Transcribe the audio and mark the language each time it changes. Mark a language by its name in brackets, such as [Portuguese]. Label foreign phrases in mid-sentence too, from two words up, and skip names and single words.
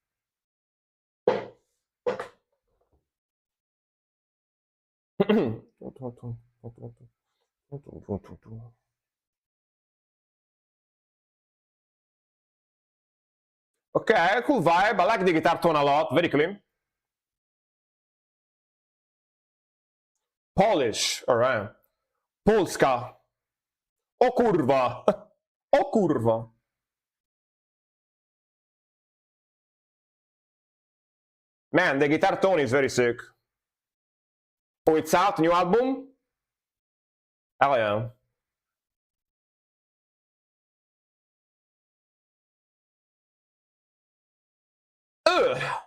[English] Okay, cool vibe. I like the guitar tone a lot. Very clean. Polish. All right. Polska. [Polish] O kurwa. O kurwa. [English] Man, the guitar tone is very sick. Oh, it's out, new album? Hell yeah. Ugh.